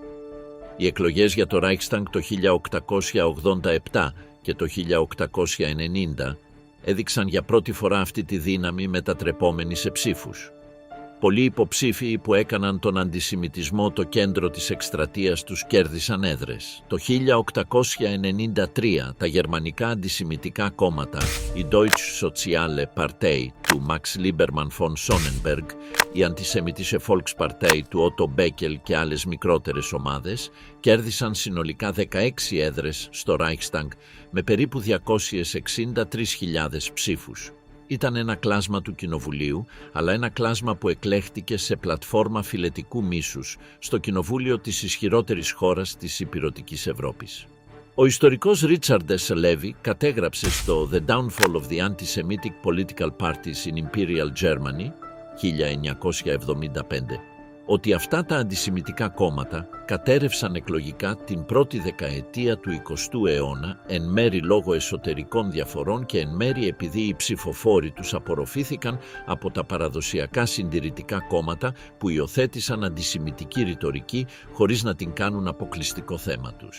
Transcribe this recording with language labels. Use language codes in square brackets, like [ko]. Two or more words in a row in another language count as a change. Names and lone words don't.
[el] Οι εκλογές για το Reichstag το 1887 και το 1890 έδειξαν για πρώτη φορά αυτή τη δύναμη μετατρεπόμενη σε ψήφους. Πολλοί υποψήφοι που έκαναν τον αντισημιτισμό το κέντρο της εκστρατείας τους κέρδισαν έδρες. Το 1893 τα γερμανικά αντισημιτικά κόμματα, η Deutsche Soziale Partei του Max Liebermann von Sonnenberg, η Antisemitische Volkspartei του Otto Beckel και άλλες μικρότερες ομάδες, κέρδισαν συνολικά 16 έδρες στο Reichstag με περίπου 263.000 ψήφους. Ήταν ένα κλάσμα του Κοινοβουλίου, αλλά ένα κλάσμα που εκλέχτηκε σε πλατφόρμα φιλετικού μίσους στο Κοινοβούλιο της ισχυρότερης χώρας της Ηπειρωτικής Ευρώπης. Ο ιστορικός Ρίτσαρντ Ες Λέβι κατέγραψε στο «The Downfall of the Anti-Semitic Political Parties in Imperial Germany» 1975 ότι αυτά τα αντισημιτικά κόμματα κατέρευσαν εκλογικά την πρώτη δεκαετία του 20ου αιώνα, εν μέρει λόγω εσωτερικών διαφορών και εν μέρει επειδή οι ψηφοφόροι τους απορροφήθηκαν από τα παραδοσιακά συντηρητικά κόμματα που υιοθέτησαν αντισημιτική ρητορική χωρίς να την κάνουν αποκλειστικό θέμα τους.